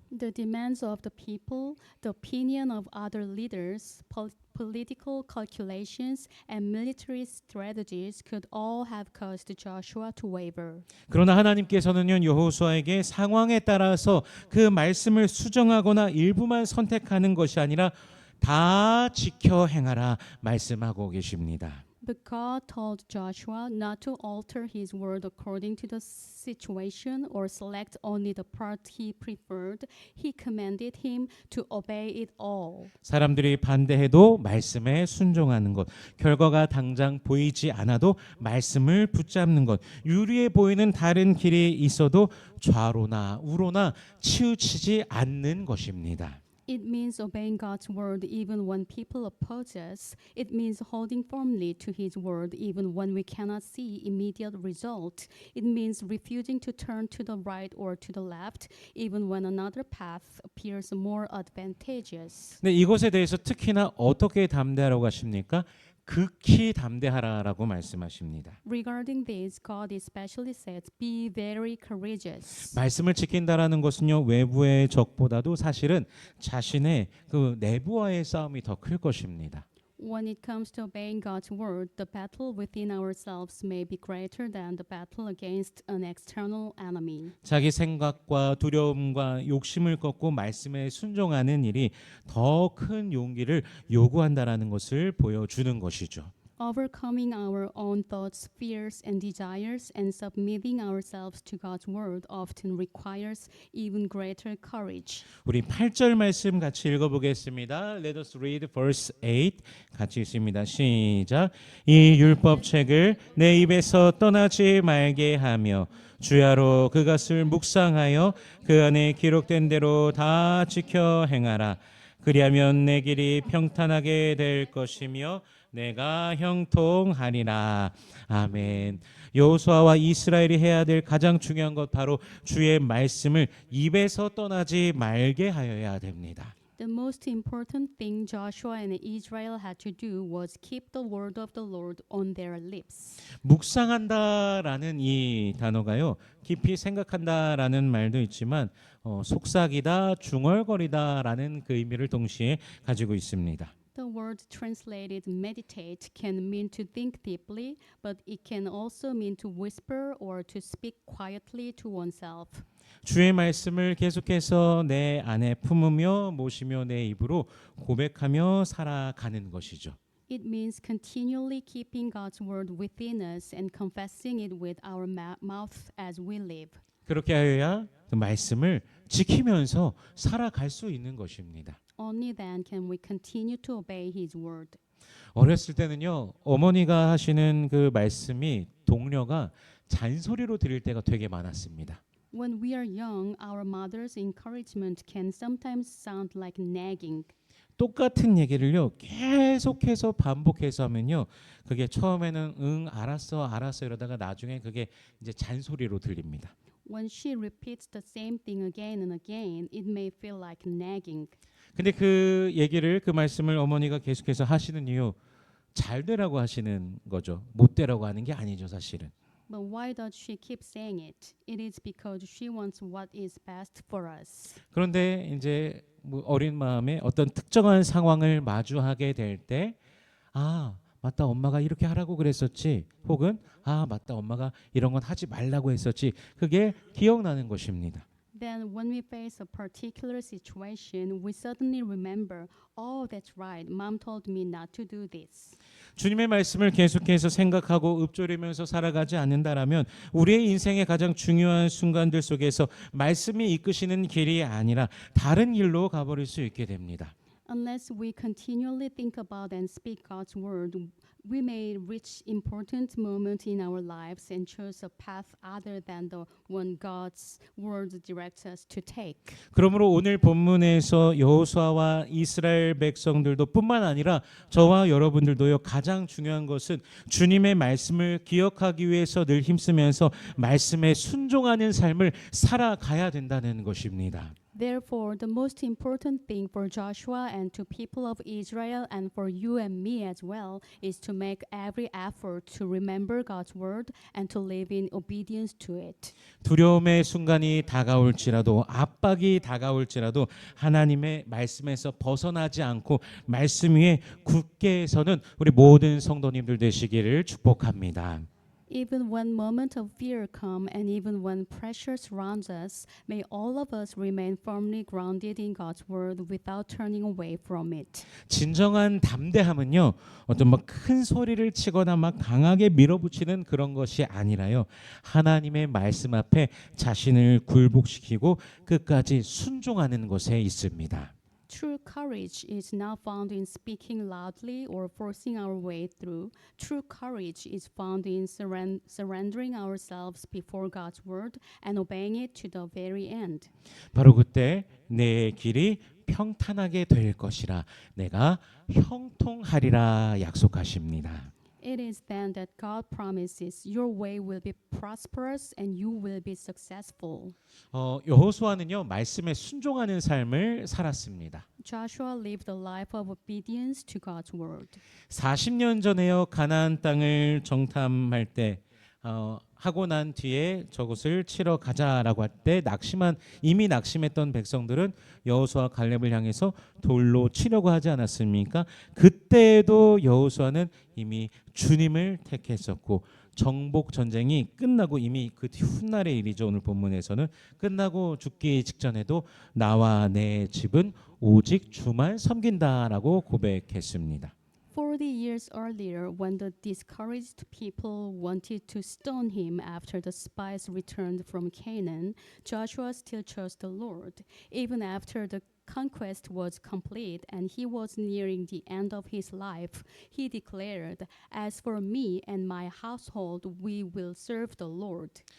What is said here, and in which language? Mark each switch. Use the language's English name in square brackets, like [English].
[English] The demands of the people, the opinion of other leaders, political calculations, and military strategies could all have caused Joshua to waver. [Korean] 그러나 하나님께서는요, 여호수아에게 상황에 따라서 그 말씀을 수정하거나 일부만 선택하는 것이 아니라 다 지켜 행하라 말씀하고 계십니다. [English] But God told Joshua not to alter his word according to the situation or select only the part he preferred. He commanded him to obey it all. [Korean] 사람들이 반대해도 말씀에 순종하는 것, 결과가 당장 보이지 않아도 말씀을 붙잡는 것, 유리해 보이는 다른 길이 있어도 좌로나 우로나 치우치지 않는 것입니다. [English] It means obeying God's word even when people oppose us. It means holding firmly to his word even when we cannot see immediate result. It means refusing to turn to the right or to the left even when another path appears more advantageous. [Korean] 네, 이것에 대해서 특히나 어떻게 담대하라고 하십니까? 극히 담대하라라고 말씀하십니다. [English] Regarding this, God especially says, "Be very courageous." [Korean] 말씀을 지킨다라는 것은요, 외부의 적보다도 사실은 자신의 그 내부와의 싸움이 더 클 것입니다. [English] When it comes to obeying God's word, the battle within ourselves may be greater than the battle against an external enemy. [Korean] 자기 생각과 두려움과 욕심을 꺾고 말씀에 순종하는 일이 더 큰 용기를 요구한다라는 것을 보여주는 것이죠. [English] Overcoming our own thoughts, fears, and desires and submitting ourselves to God's word often requires even greater courage. [Korean] 우리 8절 말씀 같이 읽어보겠습니다. [English] Let us read verse 8. [Korean] 같이 읽습니다. 시작. 이 율법책을 내 입에서 떠나지 말게 하며 주야로 그것을 묵상하여 그 안에 기록된 대로 다 지켜 행하라. 그리하면 내 길이 평탄하게 될 것이며 내가 형통하리라. 아멘. 여호수아와 이스라엘이 해야 될 가장 중요한 것 바로 주의 말씀을 입에서 떠나지 말게 하여야 됩니다. [English] The most important thing Joshua and Israel had to do was keep the word of the Lord on their lips. [Korean] 묵상한다라는 이 단어가요, 깊이 생각한다라는 말도 있지만 속삭이다, 중얼거리다라는 그 의미를 동시에 가지고 있습니다. [English] The word translated meditate can mean to think deeply, but it can also mean to whisper or to speak quietly to oneself. [Korean] 주의 말씀을 계속해서 내 안에 품으며 모시며 내 입으로 고백하며 살아가는 것이죠. [English] It means continually keeping God's word within us and confessing it with our mouth as we live. [Korean] 그렇게 하여야 그 말씀을 지키면서 살아갈 수 있는 것입니다. [English] Only then can we continue to obey His word. [Korean] 어렸을 때는요, 어머니가 하시는 그 말씀이 동료가 잔소리로 들릴 때가 되게 많았습니다. [English] When we are young, our mother's encouragement can sometimes sound like nagging. [Korean] 똑같은 얘기를요 계속해서 반복해서 하면요, 그게 처음에는 응 알았어 이러다가 나중에 그게 이제 잔소리로 들립니다. [English] When she repeats the same thing again and again, it may feel like nagging. [Korean] 근데 그 말씀을 어머니가 계속해서 하시는 이유, 잘 되라고 하시는 거죠. 못 되라고 하는 게 아니죠, 사실은. [English] But why does she keep saying it? It is because she wants what is best for us. [Korean] 그런데 이제 뭐 어린 마음에 어떤 특정한 상황을 마주하게 될 때, 아 맞다, 엄마가 이렇게 하라고 그랬었지, 혹은 아 맞다, 엄마가 이런 건 하지 말라고 했었지, 그게 기억나는 것입니다. [English] Then when we face a particular situation, we suddenly remember, oh, that's right, mom told me not to do this. [Korean] 주님의 말씀을 계속해서 생각하고 읊조리면서 살아가지 않는다라면 우리의 인생의 가장 중요한 순간들 속에서 말씀이 이끄시는 길이 아니라 다른 길로 가버릴 수 있게 됩니다. [English] Unless we continually think about and speak God's word, we may reach important moments in our lives and choose a path other than the one God's word directs us to take. [Korean] 그러므로 오늘 본문에서 여호수아와 이스라엘 백성들도 뿐만 아니라 저와 여러분들도요, 가장 중요한 것은 주님의 말씀을 기억하기 위해서 늘 힘쓰면서 말씀에 순종하는 삶을 살아가야 된다는 것입니다. [English] Therefore, the most important thing for Joshua and to people of Israel and for you and me as well is to make every effort to remember God's word and to live in obedience to it. [Korean] 두려움의 순간이 다가올지라도, 압박이 다가올지라도 하나님의 말씀에서 벗어나지 않고 말씀 위에 굳게 서는 우리 모든 성도님들 되시기를 축복합니다. [English] Even when moments of fear come and even when pressure surrounds us, may all of us remain firmly grounded in God's word without turning away from it. [Korean] 진정한 담대함은요, 어떤 막 큰 소리를 치거나 막 강하게 밀어붙이는 그런 것이 아니라요, 하나님의 말씀 앞에 자신을 굴복시키고 끝까지 순종하는 것에 있습니다. [English] True courage is not found in speaking loudly or forcing our way through. True courage is found in surrendering ourselves before God's word and obeying it to the very end. [Korean] 바로 그때 내 길이 평탄하게 될 것이라 내가 형통하리라 약속하십니다. [English] It is then that God promises your way will be prosperous and you will be successful. [Korean] 여호수아는요, 말씀에 순종하는 삶을 살았습니다. [English] Joshua lived a life of obedience to God's word. [Korean] 40년 전에요, 가나안 땅을 정탐할 때 하고 난 뒤에 저곳을 치러 가자라고 할 때 이미 낙심했던 백성들은 여호수아 갈렙을 향해서 돌로 치려고 하지 않았습니까? 그때에도 여호수아는 이미 주님을 택했었고, 정복 전쟁이 끝나고 이미 그 훗날의 일이죠. 오늘 본문에서는 끝나고 죽기 직전에도 나와 내 집은 오직 주만 섬긴다라고 고백했습니다. [English] 40 years earlier, when the discouraged people wanted to stone him after the spies returned from Canaan, Joshua still chose the Lord. Even after the conquest was complete and he was nearing the end of his life, he declared, "As for me and my household, we will serve the Lord."